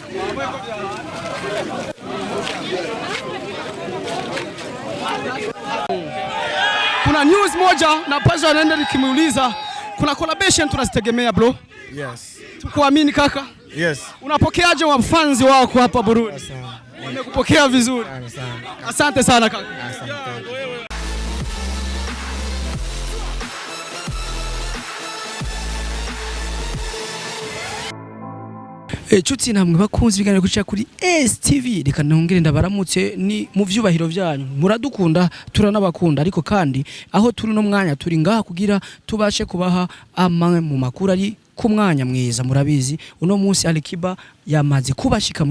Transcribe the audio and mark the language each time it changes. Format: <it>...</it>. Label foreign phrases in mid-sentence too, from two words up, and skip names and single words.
<sw>Kuna news moja na pasha anaenda nikimuuliza kuna collaboration tunazitegemea bro. Yes. Tukuamini kaka? Yes. Unapokeaje wafanzi wako hapa Burundi? Wamekupokea vizuri. Asante sana kaka. Asante.</sw> <rn>Chuti namwe bakunzi biganira kuca kuri STV reka nongere ndabaramutse ni mu vyubahiro vyanyu muradukunda turanabakunda ariko kandi aho turi no mwanya turi ngaha kugira tubashe kubaha amwe mu makuru ari ku mwanya mwiza murabizi uno munsi Alikiba yamaze kubashika mu</rn>